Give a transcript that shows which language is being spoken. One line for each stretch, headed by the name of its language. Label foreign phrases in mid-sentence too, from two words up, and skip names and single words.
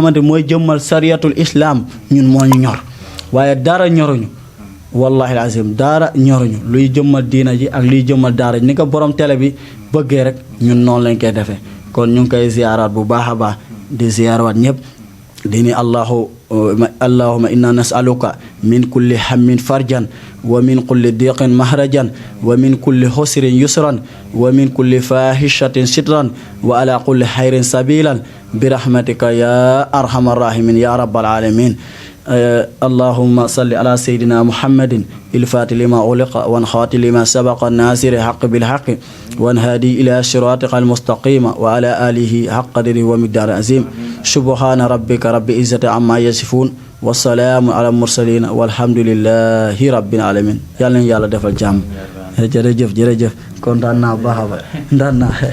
Wolof: xamante mooy jëmmal
Arabic: شريعة الإسلام
Wolof: ñun moo ñu ñor waaye dara ñoruñu
Arabic: والله العظيم
Wolof: dara ñoruñu luy jëmmal diina ji ak luy jëmmal daara ji ni ko borom télé bi bëggee rek ñun noonu lañ koy defee kon ñu ngi koy ziyaaraat bu baax a baax di ziyaaraat ñëpp di ni
Arabic: اللهم إنا نسألك من كل هم فرجا ومن كل ضيق مخرجا ومن كل عسر يسرا ومن كل فاحشة سترا وعلى كل خير سبيلا برحمتك يا أرحم الراحمين يا رب العالمين اللهم صل على سيدنا محمد الفاتح لما أغلق والخاتم لما سبق الناصر الحق بالحق والهادي إلى صراطك المستقيم وعلى آله حق قدره ومقدار عظيم سبحان ربك رب العزة عما يصفون والسلام على المرسلين والحمد لله رب العالمين يلا يلا دفع الجام
Wolof: jërëjëf kontaan naa baax a baax